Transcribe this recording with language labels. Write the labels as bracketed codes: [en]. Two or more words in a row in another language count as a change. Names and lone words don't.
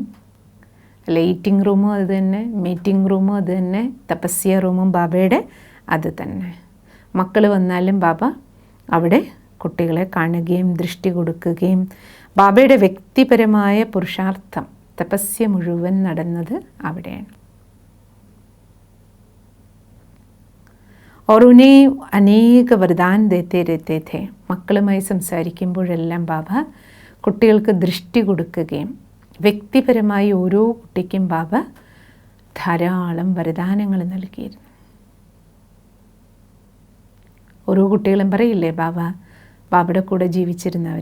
[ml] ഈറ്റിംഗ് റൂമും അത് തന്നെ, മീറ്റിംഗ് റൂമും അത് തന്നെ, തപസ്യ റൂമും ബാബയുടെ അത് തന്നെ. മക്കൾ വന്നാലും ബാബ അവിടെ കുട്ടികളെ കാണുകയും ദൃഷ്ടി കൊടുക്കുകയും ബാബയുടെ വ്യക്തിപരമായ പുരുഷാർത്ഥം തപസ്യ മുഴുവൻ നടന്നത് അവിടെയാണ്. [hi] और उन्हें अनेक वरदान देते रहते थे. [ml] മക്കളുമായി സംസാരിക്കുമ്പോഴെല്ലാം ബാബ കുട്ടികൾക്ക് ദൃഷ്ടി കൊടുക്കുകയും വ്യക്തിപരമായി ഓരോ കുട്ടിക്കും ബാബ ധാരാളം വരദാനങ്ങൾ നൽകിയിരുന്നു. ഓരോ കുട്ടികളും പറയില്ലേ ബാബയുടെ കൂടെ ജീവിച്ചിരുന്നവർ.